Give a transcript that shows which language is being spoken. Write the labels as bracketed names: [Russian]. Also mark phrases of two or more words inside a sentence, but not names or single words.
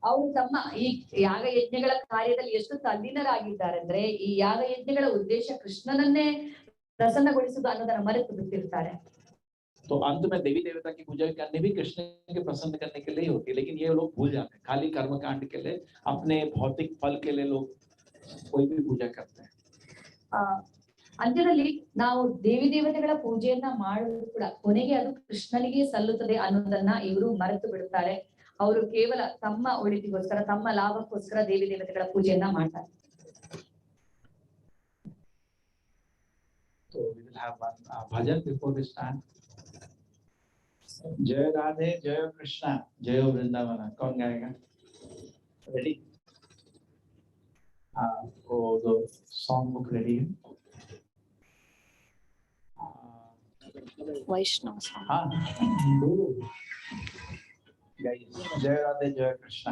[Kannada] ಅವರು ತಮ್ಮ ಈ ಯಾಗ ಯಜ್ಞಗಳ ಕಾರ್ಯದಲ್ಲಿ ಎಷ್ಟು ತಲ್ಲೀನರಾಗಿದ್ದಾರೆ ಅಂದ್ರೆ ಈ ಯಾಗ ಯಜ್ಞಗಳ ಉದ್ದೇಶ ಕೃಷ್ಣನನ್ನೇ ಪ್ರಸನ್ನಗೊಳಿಸುವುದು ಅನ್ನೋದನ್ನ ಮರೆತು ಬಿಟ್ಟಿರ್ತಾರೆ. [Hindi] तो अंत में देवी देवता की पूजा करने भी कृष्ण के प्रसन्न करने के लिए होती है, लेकिन ये लोग भूल जाते हैं। खाली कर्म कांड के लिए, अपने भौतिक फल के लिए लोग कोई भी पूजा करते हैं। [Kannada] ಅಂತ್ಯದಲ್ಲಿ ನಾವು ದೇವಿ ದೇವತೆಗಳ ಪೂಜೆಯನ್ನ ಮಾಡುವುದು ಕೂಡ ಕೊನೆಗೆ ಅದು ಕೃಷ್ಣನಿಗೆ ಸಲ್ಲುತ್ತದೆ ಅನ್ನೋದನ್ನ ಇವರು ಮರೆತು ಬಿಡುತ್ತಾರೆ. ಅವರು ಕೇವಲ ತಮ್ಮ ಒಳಿತಿಗೋಸ್ಕರ ತಮ್ಮ ಲಾಭಕ್ಕೋಸ್ಕರ ದೇವಿ ದೇವತೆಗಳ ಪೂಜೆಯನ್ನ ಮಾಡ್ತಾರೆ. [English] So we will have one bhajan before we start. [Hindi] जय राधे जय कृष्णा जय वृंदावन। कौन गाएगा? रेडी? वो जो [English] song book ready [Hindi] है? वैष्णव हाँ, जय राधे जय कृष्णा।